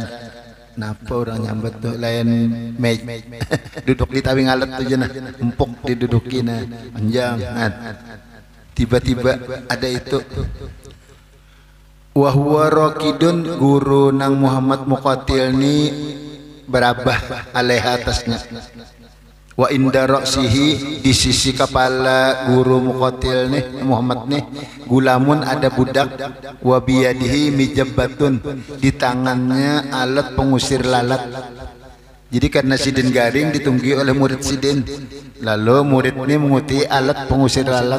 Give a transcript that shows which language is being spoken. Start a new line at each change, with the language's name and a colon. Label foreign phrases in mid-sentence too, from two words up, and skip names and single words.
Banjar: Napa orang nyambat tuh lain mej duduk di tawi ngalet tuh jenah empuk didudukin panjang. Tiba-tiba ada itu
Arabic: وهو راقد,
Banjar: guru nang Muhammad Muqatil ni berabah alaiha atasnya.
Arabic: وعند رأسه,
Banjar: di sisi kepala guru Muqatil nih Muhammad nih, gulamun ada budak,
Arabic: وبيده مذبة,
Banjar: di tangannya alat pengusir lalat. Jadi karena sidin garing ditunggu oleh murid sidin, lalu murid ini menguti alat pengusir lalat.